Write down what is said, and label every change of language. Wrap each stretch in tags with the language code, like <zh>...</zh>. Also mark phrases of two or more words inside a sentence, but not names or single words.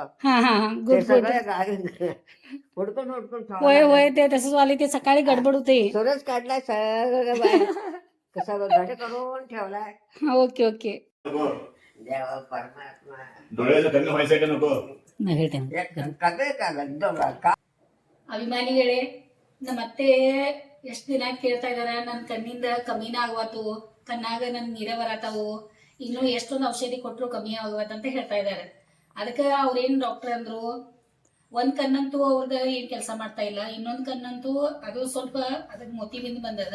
<mr>हा हा हा ते</mr> <en>good good.</en> <mr>सगळं हुडकून हुडकून होय होय ते तसंच वाले. ते सकाळी गडबड होते. सरच काढलाय सगळं बाहेर. कसं घट करून ठेवलाय. ओके ओके. देवा परमात्मा डोळ्याचं थंड व्हायचंय का नको?</mr> <kn>ನಾ ಹೇಳ್ತೇನೆ. ಕತೆ ಕಾಗದ ಅಭಿಮಾನಿಗಳೇ, ನಮ್ಮ ಅತ್ತೆ ಎಷ್ಟು ದಿನ ಕೇಳ್ತಾ ಇದಾರ, ನನ್ನ ಕಣ್ಣಿಂದ ಕಮ್ಮಿನ ಆಗವತ್ತು, ಕಣ್ಣಾಗ ನನ್ ನೀರ ಬರತಾವು, ಇನ್ನು ಎಷ್ಟೊಂದು ಔಷಧಿ ಕೊಟ್ಟರು ಕಮ್ಮಿ ಆಗವತ್ ಅಂತ ಹೇಳ್ತಾ ಇದಾರೆ. ಅದಕ್ಕೆ ಅವ್ರೇನ್ ಡಾಕ್ಟರ್ ಅಂದ್ರು, ಒಂದ್ ಕಣ್ಣಂತೂ ಅವ್ರದ್ದು ಏನ್ ಕೆಲಸ ಮಾಡ್ತಾ ಇಲ್ಲ, ಇನ್ನೊಂದ್ ಕಣ್ಣಂತೂ ಅದು ಸ್ವಲ್ಪ ಅದಕ್ಕೆ ಮೋತಿ ಬಿಂದು ಬಂದದ.</kn>